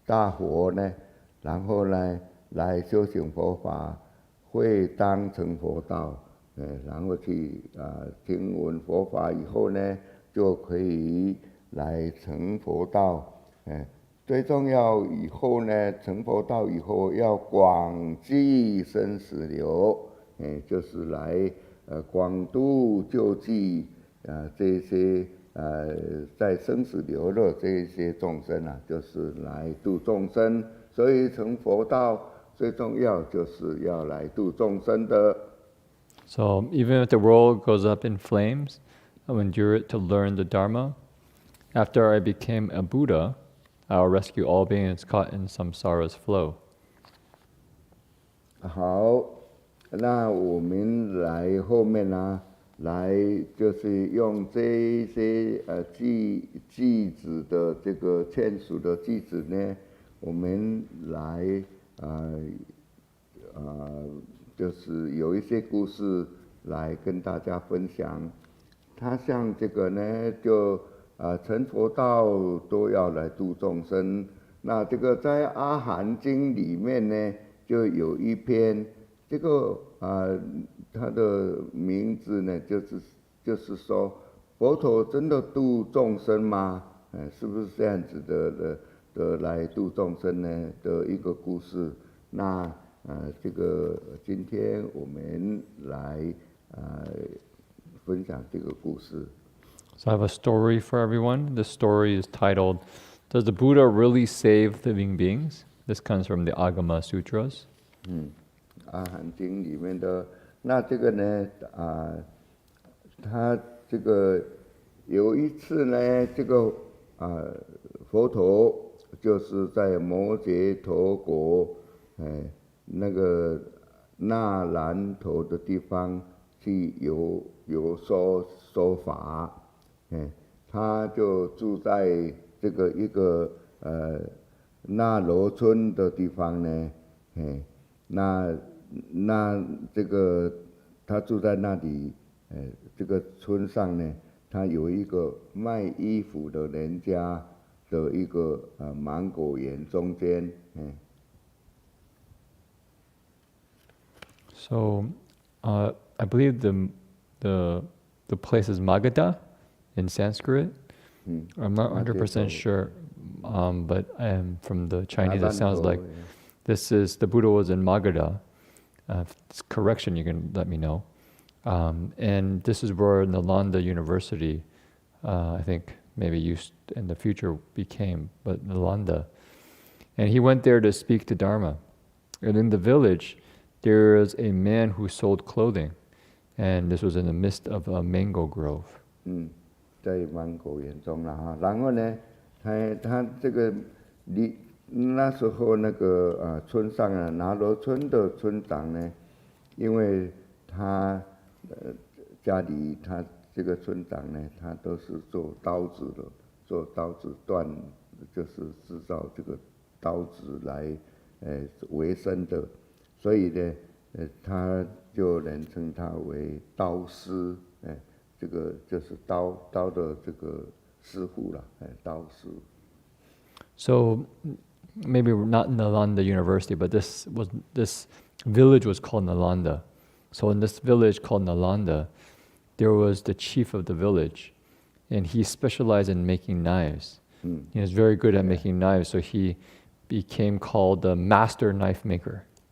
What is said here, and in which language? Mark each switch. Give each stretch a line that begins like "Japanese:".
Chinese: 火呢，然后呢，来修行佛法，会当成佛道，然后去听闻佛法以后呢，就可以来成佛道，最重要以后呢，成佛道以后要广济生死流，就是来广度救济这些在生死流乐这一些众生啊，就是来度众生。所以成佛道最重要就是要来度众生的。
English: So even if the world goes up in flames, I will endure it to learn the Dharma. After I became a Buddha, I will rescue all beings caught in samsara's flow.
Chinese: 好，那我们来后面呢，来就是用这一些句子的这个劝属的句子呢，我们来就是有一些故事来跟大家分享。他像这个呢，就成佛道都要来度众生。那这个在《阿含经》里面呢，就有一篇，这个它的名字呢，就是说，佛陀真的度众生吗？是不是这样子的来度众生呢的一个故事？那这个今天我们来分享这个故事。
English: So I have a story for everyone. This story is titled, Does the Buddha Really Save Living Beings? This comes from the Agama Sutras.
Chinese: 阿含经里面的，那这个呢，他这个有一次呢，这个佛陀就是在摩羯陀国，那个那兰头的地方去有说法，他就住在这个一个那罗村的地方呢，那这个他住在那里，这个村上呢，他有一个卖衣服的人家的一个芒果园中间。
English: So I believe the place is Magadha in Sanskrit. I'm not 100% sure, but from the Chinese it sounds like this is, the Buddha was in Magadha. If it's correction, you can let me know. And this is where Nalanda University, I think maybe used in the future became, but Nalanda. And he went there to speak to Dharma. And in the village, there is a man who sold clothing. And this was in the midst of a mango grove.
Chinese: 在芒果园中了哈，然后呢，他这个那时候那个村上啊，拿罗村的村长呢，因为他家里他这个村长呢，他都是做刀子的，做刀子锻，就是制造这个刀子来为生的，所以呢，他就人称他为刀师，这个就是刀的这个师傅啦，刀师。
English: So maybe not Nalanda University, but this village was called Nalanda. So in this village called Nalanda, there was the chief of the village, and he specialized in making knives. He was very good at making knives, so he became called the master knife maker.